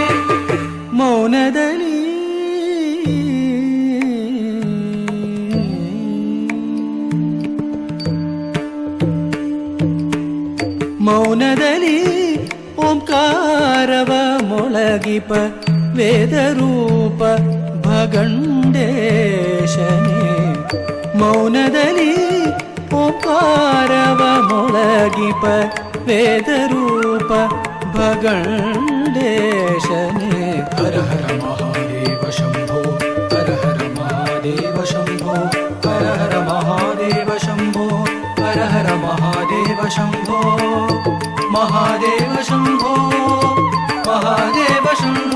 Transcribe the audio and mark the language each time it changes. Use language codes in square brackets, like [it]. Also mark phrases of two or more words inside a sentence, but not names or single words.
[kn] ಮೌನದಲ್ಲಿ ಮೌನದಲ್ಲಿ ಓಂಕಾರವ ಮೊಳಗಿಪ ವೇದರೂಪ ಭಗಂಡೇಶನೆ. ಮೌನದಲ್ಲಿ ಓಂಕಾರವ ಮೊಳಗಿಪ ವೇದರೂಪ ಭಗಂಡೇಶನೆ. [sa] हर हर महादेव शम्भो। हर हर महादेव शम्भो. हर हर महादेव शम्भो। हर हर महादेव शम्भो. महादेव शम्भो। महादेव शम्भो.